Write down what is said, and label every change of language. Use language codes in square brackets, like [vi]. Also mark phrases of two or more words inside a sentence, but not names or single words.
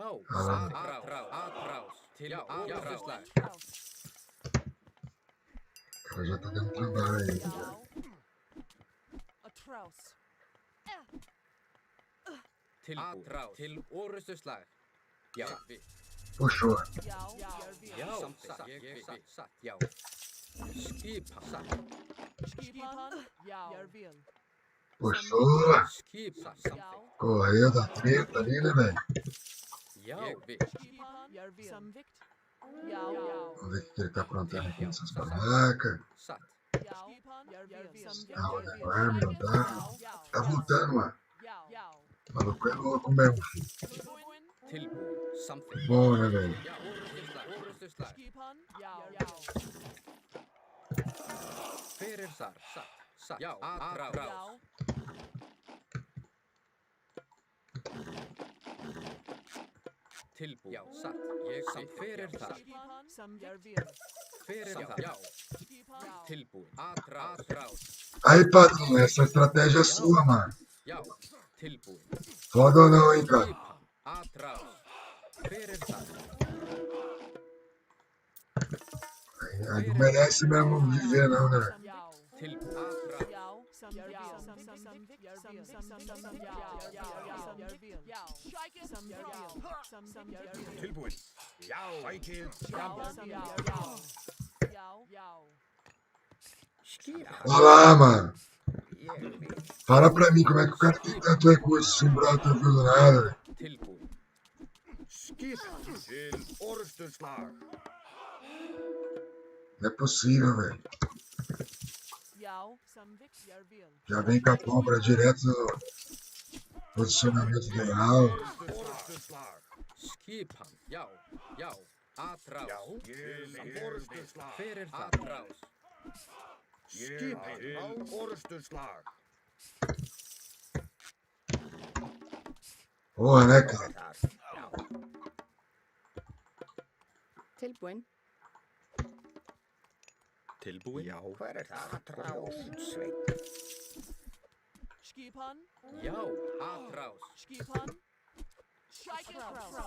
[is] Ah. Atrás. Til orðuslag. [pt] O cara já tá dando trabalho aí. [is] Tilbúin. Til orðuslag. Já. [pt] Puxou. [is] Já. Satt. Ég vil. Satt. Já. Skipan. [pt] Puxou. [is] Skipan. Samþykkt. [pt] Correu da treta ali, né, velho? [is] Já. Ég vil. [pt] Vamos ver o que ele tá aprontando aqui nessas barracas. Satt. Não é, meu? Tá voltando, mano. O maluco é louco mesmo, filho. [is] Tilbúin. Samþykkt. [pt] Bom, né, velho? [is] Já, orustuslag. Orustuslag. Hver þar? Satt. Já, aðrás. Tilbúin. Já, satt. Ég samþykkt. Hver þar? Hver þar? Já. Tilbúin. Aðrás. [pt] Aí, padrinho, essa estratégia é sua, mano. [is] Já, tilbúin. [pt] Foda ou não, hein, cara? [is] Skipan. Aðrás. Hver þar? [pt] Aí não merece mesmo viver, não, né? [is] Tilbúin. Aðrás. Tilbúin. Já. Sækið. [pt] Olha lá, mano. Fala pra mim como é que o cara tem tanto recurso se um brother não viu do nada, velho. [is] Tilbúin. Skipan til orustuslag. [pt] Não é possível, velho. Já vem com a compra direto no posicionamento ideal. [is] Orustuslag. Skipan. Já. Aðrás. Já. Til orustuslag. Hver þar? Aðrás. Skipan til orustuslag. [pt] Porra, né, cara? [is] Tilbúin. Tilbúin? Já. Hver það? Aðrás. Skipan. Já, aðrás. Skipan. Skipan.